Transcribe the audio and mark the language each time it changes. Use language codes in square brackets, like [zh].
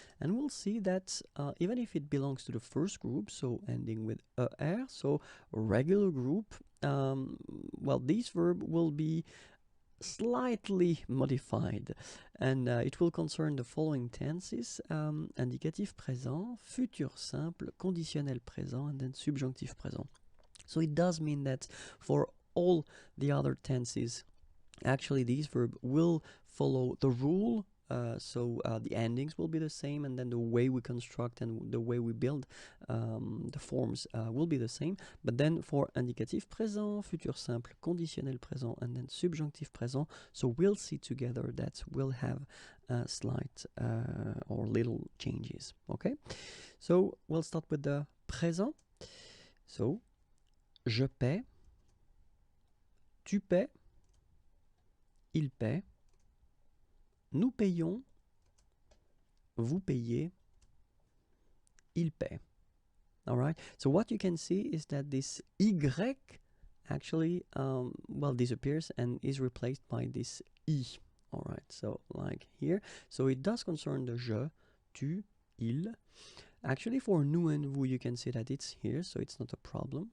[en] And we'll see that even if it belongs to the first group, so ending with E, R, so regular group, this verb will be slightly modified, and it will concern the following tenses: indicatif présent, futur simple, conditionnel présent, and then subjonctif présent. So it does mean that for all the other tenses, actually these verbs will follow the rule. The endings will be the same, and then the way we construct and the way we build the forms will be the same. But then for indicatif présent, futur simple, conditionnel présent, and then subjonctif présent, so we'll see together that we'll have slight or little changes. Okay, so we'll start with the présent. So [fr] je paie, tu paies, il paie, nous payons, vous payez, il paie. [en] All right. So what you can see is that this Y actually disappears and is replaced by this I. All right. So like here. So it does concern the je, tu, il. Actually, for nous and vous, you can see that it's here, so it's not a problem.